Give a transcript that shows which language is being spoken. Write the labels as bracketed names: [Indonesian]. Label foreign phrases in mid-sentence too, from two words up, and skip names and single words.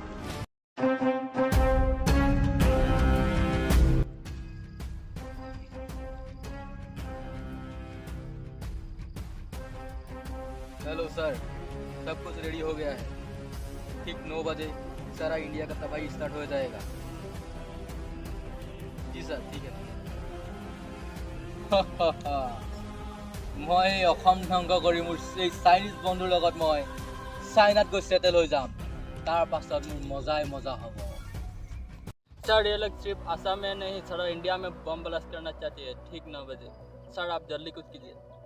[Hindi] हेलो सर, सब कुछ रेडी हो गया है। ठीक 9 बजे सारा इंडिया का तबाही स्टार्ट हो जाएगा। जी सर, ठीक है। [Assamese] মই অসম ধ্বংস কৰি মোৰ এই চাইনিজ বন্ধুৰ লগত মই চাইনাত গৈ সেটেল হৈ যাম। তাৰ পাছত মোৰ মজাই মজা হ'ব। [Hindi] सर ये लोग सिर्फ असम में नहीं सारा इंडिया में बम ब्लास्ट करना चाहते हैं ठीक 9 बजे। सर आप जल्दी कुछ कीजिए।